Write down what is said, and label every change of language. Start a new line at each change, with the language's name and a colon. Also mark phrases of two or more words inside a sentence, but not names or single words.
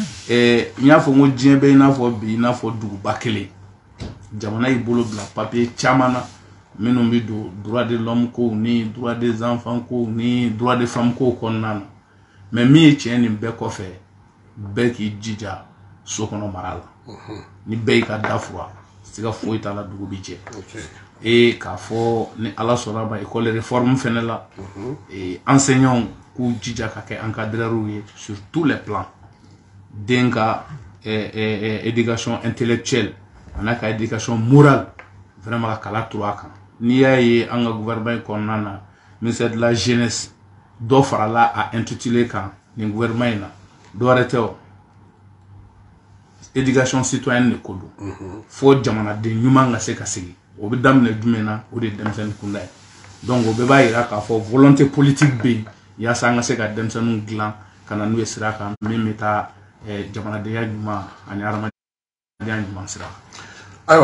Bambara: n y'a fɔ n ko diɲɛ bɛ i n'a fɔ bi i n'a fɔ duguba kelen jamana y'i bolo bila papier caman na minnu bɛ don
French: droit de l'homme
Bambara: ko ni
French: droit des enfants
Bambara: ko ni
French: droit des femmes
Bambara: ko kɔnɔna na mais min ye tiɲɛ nin bɛɛ kɔfɛ bɛɛ k'i jija so kɔnɔ mara la ni bɛɛ y'i ka da fura siga foyi t'a la dugu bi jɛ k'a fɔ ni ala sɔnna ma
French: école réforme
Bambara: fɛnɛ la enseignants k'u jija ka kɛ encadreurs ye
French: sur tous les plans
Bambara: den ka
French: éducation intellectuelle
Bambara: ana ka
French: éducation morale vraiment
Bambara: ka kala turu a kan n'i y'a ye an ka gouvernement kɔnɔna na
French: ministère de la jeunesse
Bambara: dɔ farala a intitulé kan nin gouvernement in na dɔwɛrɛ tɛ o
French: éducation citoyenne
Bambara: de ko don fo jamanaden ɲuman ka se ka sigi o bɛ daminɛ jumɛn na o de ye denmisɛnnin kunda ye donc o bɛɛ b'a yira k'a fɔ
French: volonté politique
Bambara: bɛ yen yaasa an ka se ka denmisɛnninw dilan ka na n'u ye sira kan min bɛ taa jamanadenya ɲuman ani hadamadenya ɲuman sira kan.